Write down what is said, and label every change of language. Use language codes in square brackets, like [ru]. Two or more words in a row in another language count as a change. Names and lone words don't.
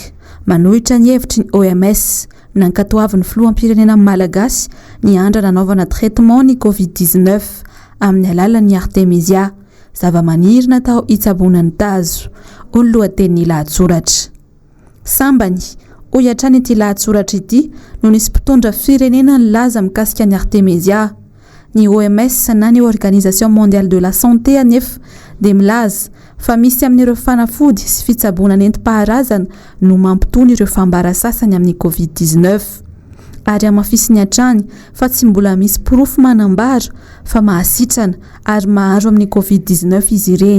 [mg] Manohitra ny hevitry ny OMS nankatoavin'ny filoham-pirenena malagasy ny andra nanaovana traitement ny Covid-19 amin'ny alalan'ny artemisia, zava-maniry natao hitsaboana ny tazo. Olo lohatenin'ny lahatsoratra. Sambany, hoy hatrany ity lahatsoratra ity no nisy mpitondra firenena nilaza mikasika ny artemisia. Ny OMS na ny Organisation mondiale de la santé anefa dia milaza fa misy amin'ireo fanafody sy fitsaboana nentim-paharazana no mampitony ireo fambara sasany amin'ny Covid-19. Ary amafisiny hatrany fa tsy mbola misy porofo manambara fa mahasitrana ary maharo amin'ny Covid-19 izy ireny.